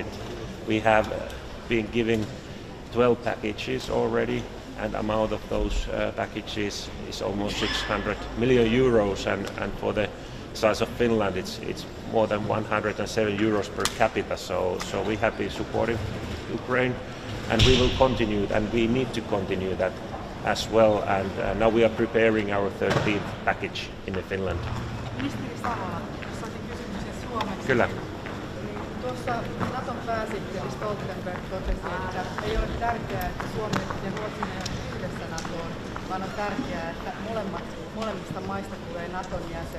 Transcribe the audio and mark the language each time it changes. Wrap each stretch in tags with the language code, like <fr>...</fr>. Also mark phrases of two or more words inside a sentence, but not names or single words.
<en>We have been giving 12 packages already, and amount of those packages is almost 600 million euros, and for the size of Finland, it's more than 107 euros per capita. So we have been supporting Ukraine, and we will continue, and we need to continue that as well. And now we are preparing our 13th package in Finland.</en> <fi>Ministeri Savola, saatiin kysymyksen suomeksi. Kyllä. Tuossa Naton pääsihteeri Stoltenberg totesi, että ei ole tärkeää, että Suomi ja Ruotsi menevät yhdessä NATOon, vaan on tärkeää, että molemmista maista tulee Naton jäsen.</fi>